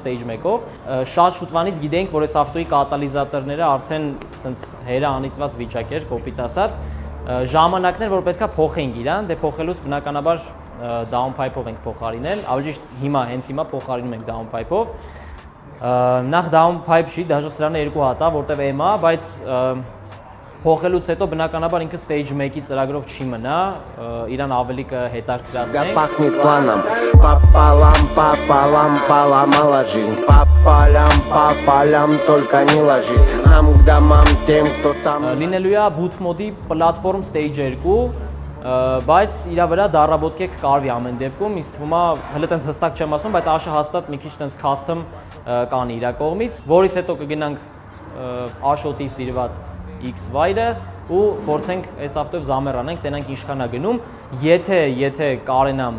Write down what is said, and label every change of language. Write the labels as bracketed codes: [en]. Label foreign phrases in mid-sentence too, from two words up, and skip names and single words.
[hy] stage 1-ով, շատ շուտվանից գիտենք, որ այս ավտոյի կատալիզատորները արդեն ասենց հերը անիծված վիճակ էր, կոպիտ ասած, ժամանակներ, որ պետքա փոխենք իրան, դե փոխելուց բնականաբար downpipe-ով ենք փոխարինել, ավելի ճիշտ հենց հիմա փոխարինում ենք downpipe-ով։ Նախ downpipe չի, դաժե սրանը երկու հատ է, որտեվ M-ա, բայց փոխելուց հետո բնականաբար ինքը stage 1-ի ծրագրով չի մնա, իրան ավելի կհետաքրքրացնենք։ [ru] Пахнет планом, пополам, поломала жизнь, по полям, только не ложись, нам к домам тем, кто там։ [hy] Լինելու է [en] boot mode-ի platform stage 2, [hy] բայց իր վրա դարաբոդկեք կարվի ամեն դեպքում, ինձ թվում է, հələ տենց հստակ չեմ ասում, բայց աշը հաստատ մի քիչ տենց custom կանի իր կողմից, որից հետո կգնանք Աշոտի սիրված X-Wire-ը ու փորձենք այս ավտոյով զամեր անենք, տենանք ինչքան է գնում, եթե կարենամ